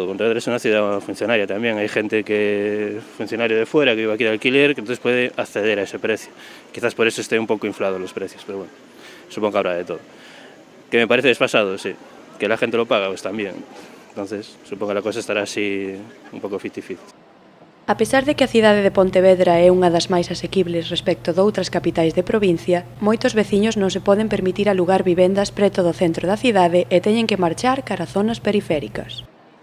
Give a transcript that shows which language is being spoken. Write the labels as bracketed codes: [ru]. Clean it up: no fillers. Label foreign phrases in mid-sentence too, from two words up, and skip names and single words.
[es] Pontevedra es una ciudad funcionaria también. Hay gente que funcionario de fuera que vive aquí de alquiler, que entonces puede acceder a ese precio. Quizás por eso esté un poco inflado los precios, pero bueno, supongo que habrá de todo. Que me parece desfasado, sí. Que la gente lo paga, pues también. Entonces, supongo que la cosa estará así un pouco 50-50. [gl] A pesar de que a cidade de Pontevedra é unha das máis asequibles respecto doutras capitais de provincia, moitos veciños non se poden permitir alugar vivendas preto do centro da cidade e teñen que marchar cara a zonas periféricas.